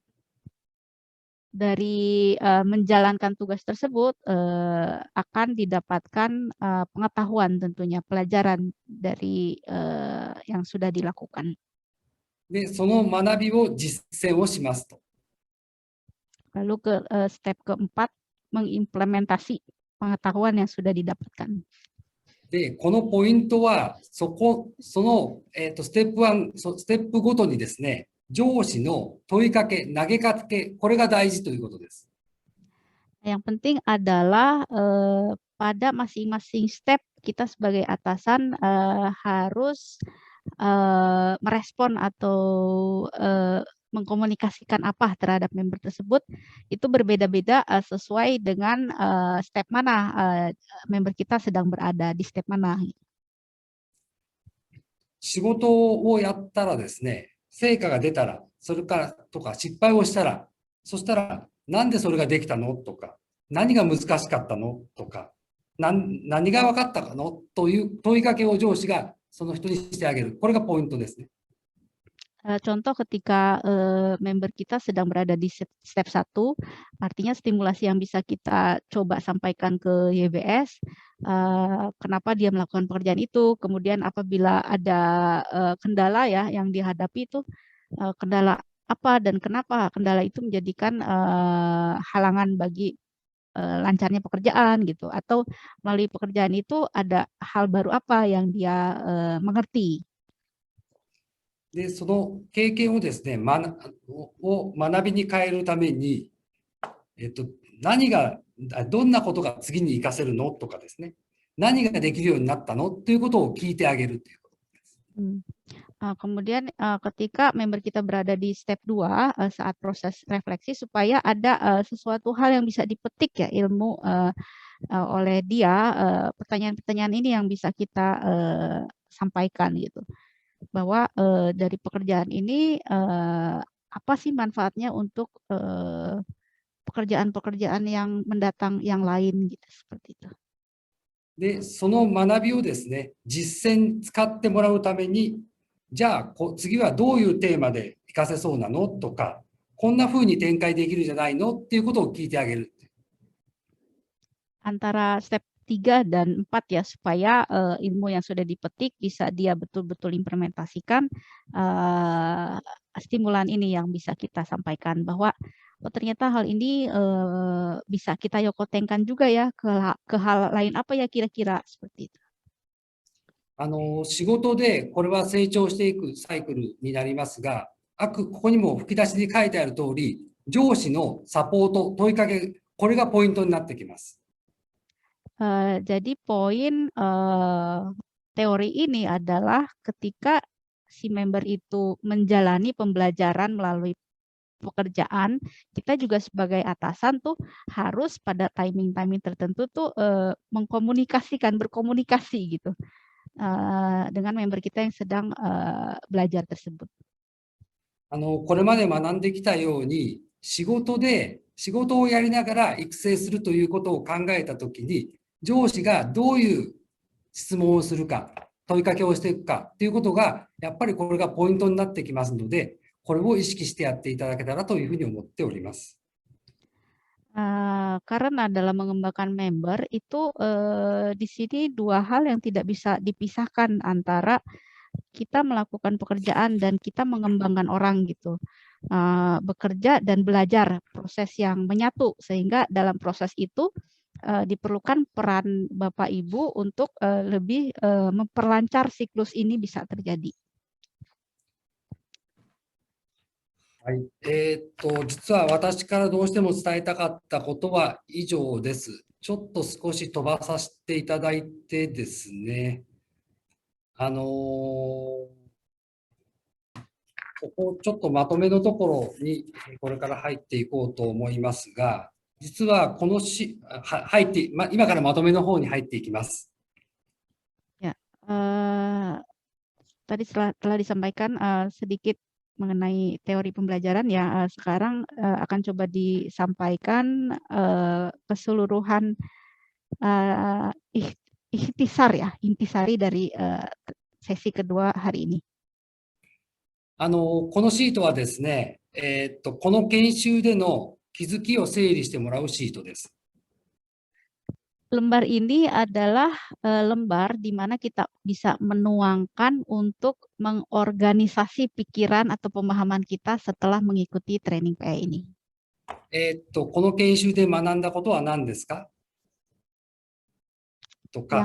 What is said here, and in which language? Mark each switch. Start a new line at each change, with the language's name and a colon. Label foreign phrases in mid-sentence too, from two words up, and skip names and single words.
Indonesian: Dari menjalankan tugas tersebut akan didapatkan pengetahuan tentunya, pelajaran dari yang sudah dilakukan.
Japanese: で、その学びを実践をしますと。
Indonesian: Lalu ke step keempat, mengimplementasi pengetahuan yang sudah didapatkan.
Japanese: で、このポイントは、ステップ1、ステップごとにですね、上司の問いかけ、投げかけ、これが大事ということです。
Indonesian: Yang penting adalah pada masing-masing step kita sebagai atasan harus merespon atau mengkomunikasikan apa terhadap member tersebut itu berbeda-beda sesuai dengan step mana member kita sedang berada di step mana.
Japanese: 仕事をやったらですね、 成果が出たら、それからとか失敗をしたら、そしたら、なんでそれができたのとか、何が難しかったのとか、何が分かったかのという問いかけを上司がその人にしてあげる。これがポイントですね。
Indonesian: Contoh ketika member kita sedang berada di step 1, artinya stimulasi yang bisa kita coba sampaikan ke YBS, kenapa dia melakukan pekerjaan itu, kemudian apabila ada kendala ya yang dihadapi itu, kendala apa dan kenapa kendala itu menjadikan halangan bagi lancarnya pekerjaan gitu, atau melalui pekerjaan itu ada hal baru apa yang dia mengerti.
Japanese: で、その経験をですね、学びに変えるために、どんなことが次に活かせるのとかですね、何ができるようになったのということを聞いてあげるということです。
Indonesian: Kemudian ketika member kita berada di step 2 saat proses refleksi supaya ada sesuatu hal yang bisa dipetik ya ilmu oleh dia, pertanyaan-pertanyaan ini yang bisa kita sampaikan gitu. Bahwa dari pekerjaan ini apa sih manfaatnya untuk pekerjaan-pekerjaan yang mendatang yang lain gitu, seperti itu.
Japanese: で、その学びをですね、実践使ってもらうために、じゃあ次はどういうテーマで活かせそうなのとか、こんな風に展開できるじゃないのっていうことを聞いてあげる。
Indonesian: Antara step 3 dan 4 ya, supaya ilmu yang sudah dipetik bisa dia betul-betul implementasikan, stimulan ini yang bisa kita sampaikan bahwa oh ternyata hal ini bisa kita yokotenkan juga ya ke hal lain apa ya kira-kira, seperti itu.
Japanese: 仕事でこれは成長していくサイクルになりますが、ここにも吹き出しに書いてある通り、上司のサポート、問いかけ、これがポイントになってきます。
Indonesian: Jadi poin teori ini adalah ketika si member itu menjalani pembelajaran melalui pekerjaan, kita juga sebagai atasan tuh harus pada timing-timing tertentu tuh berkomunikasi gitu dengan member kita yang sedang belajar tersebut.
Japanese: これまで学んできたように、仕事をやりながら育成するということを考えたときに、上司がどういう質問をするか、問いかけをしていくかということが、やっぱりこれがポイントになってきますので、これを意識してやっていただけたらというふうに思っております。
Indonesian: Karena dalam mengembangkan member itu di sini 2 hal yang tidak bisa dipisahkan antara kita melakukan pekerjaan dan kita mengembangkan orang gitu. Bekerja dan belajar, proses yang menyatu, sehingga dalam proses itu diperlukan peran Bapak Ibu untuk lebih memperlancar siklus ini bisa terjadi.
Japanese: はい、実は私からどうしても伝えたかったことは以上です。ちょっと少し飛ばさせていただいてですね、ここちょっとまとめのところにこれから入っていこうと思いますが、実はこの今からまとめの方に入っていきます。
Indonesian: Ya, tadi telah disampaikan sedikit mengenai teori pembelajaran ya, sekarang akan coba disampaikan keseluruhan intisari dari sesi kedua hari ini.
Japanese: このシートはですね、この研修での気づきを整理してもらうシートです。
Indonesian: Lembar ini adalah lembar di mana kita bisa menuangkan untuk mengorganisasi pikiran atau pemahaman kita setelah mengikuti training PA ini.
Japanese: この研修で学んだことは何ですかとか。